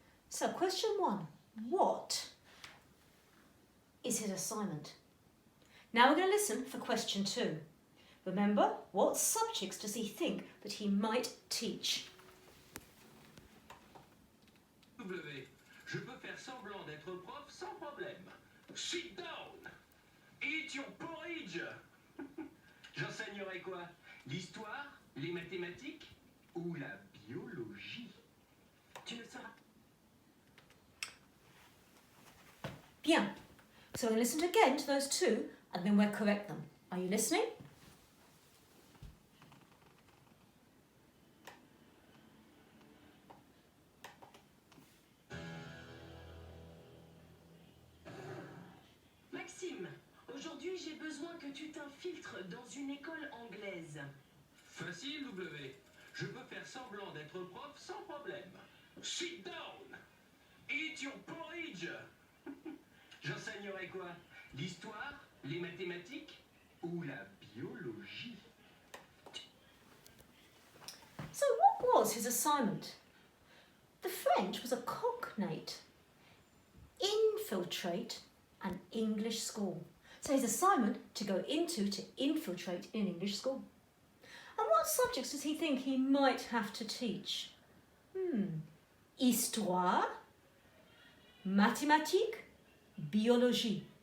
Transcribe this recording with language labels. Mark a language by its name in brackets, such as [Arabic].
[English] So question 1, what is his assignment? Now we're going to listen for question 2. Remember, what subjects does he think that he might teach? W. [French] Je peux faire semblant d'être prof sans problème. [English] Sit down. Eat your porridge. [French] J'enseignerai quoi? L'histoire, les mathématiques ou la biologie? Tu ne seras Bien. [English] So we'll listen again to those two and then we'll correct them. Are you listening? [French] Maxime, aujourd'hui j'ai besoin que tu t'infiltres dans une école anglaise. Facile, W. Je peux faire semblant d'être prof sans problème. [English] Sit down. Eat your porridge. [French] J'enseignerai quoi? L'histoire, les mathématiques ou la biologie? [English] So what was his assignment? The French was a cognate. Infiltrate an English school. So his assignment to go into to infiltrate an English school. And what subjects does he think he might have to teach? [French] Histoire, mathématiques, biologie.